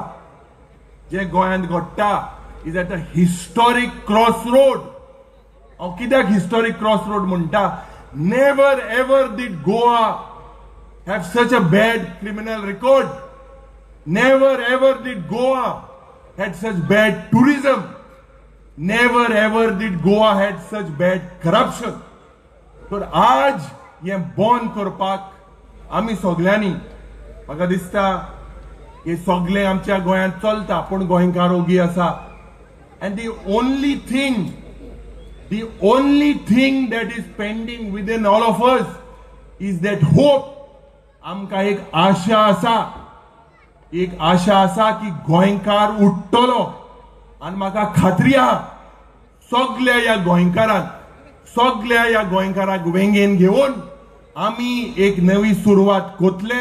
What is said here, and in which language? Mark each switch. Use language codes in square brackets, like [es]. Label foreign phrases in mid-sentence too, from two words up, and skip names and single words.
[kok] जे गोंयांत घडटा [en] is at a historic cross road. [kok] हांव कित्याक [en] historic cross road [kok] म्हणटा? [en] Never ever did Goa have such a bad criminal record. Never ever did Goa had such bad tourism. Never ever did Goa had such bad corruption. [kok] तर आज हे बंद करपाक आमी सगळ्यांनी, म्हाका दिसता हे सगळे आमच्या गोंयांत चलता, पूण गोंयकार ओगी आसा. [en] And the only thing that is pending within all of us is that hope. [kok] आमकां एक आशा आसा, एक आशा आसा की गोंयकार उठतलो. आनी म्हाका खात्री आहा सगळ्या ह्या गोंयकाराक वेंगेन घेवन आमी एक नवी सुरवात कोतले.